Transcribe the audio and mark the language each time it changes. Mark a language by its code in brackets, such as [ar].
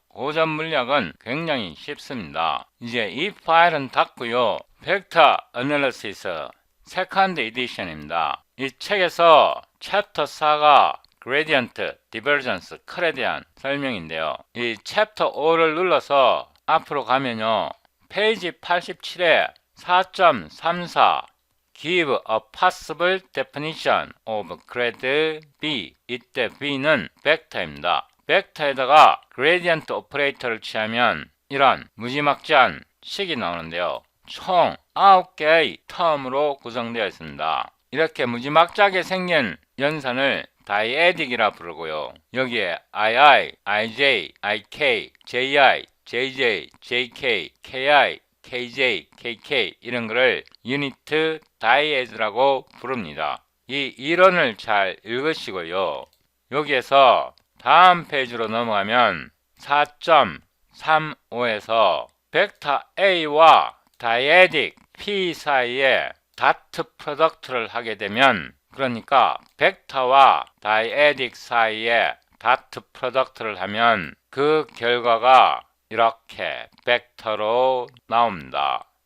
[ko] 고전 물리학은 굉장히 쉽습니다. 이제 이 파일은 닫고요. 벡터 어널리시스 세컨드 에디션입니다. 이 책에서 챕터 4가 그레디언트, 디버전스, 컬에 대한 설명인데요. 이 챕터 5를 눌러서 앞으로 가면요. 페이지 87에 [en] 4.34 Give a possible definition of grad B. [ko] 이때 B는 벡터입니다. 벡터에다가 그레디언트 오퍼레이터를 취하면 이런 무지막지한 식이 나오는데요. 총 9개의 텀으로 구성되어 있습니다. 이렇게 무지막지하게 생긴 연산을 다이에딕이라 부르고요. 여기에 II, IJ, IK, JI, JJ, JK, KI, KJ, KK 이런 거를 유니트 다이에즈라고 부릅니다. 이 이론을 잘 읽으시고요. 여기에서 다음 페이지로 넘어가면 4.35에서 벡터 A와 다이에딕 P 사이에 다트 프로덕트를 하게 되면 그러니까 벡터와 다이에딕 사이에 다트 프로덕트를 하면 그 결과가 이렇게 벡터로 나옵니다.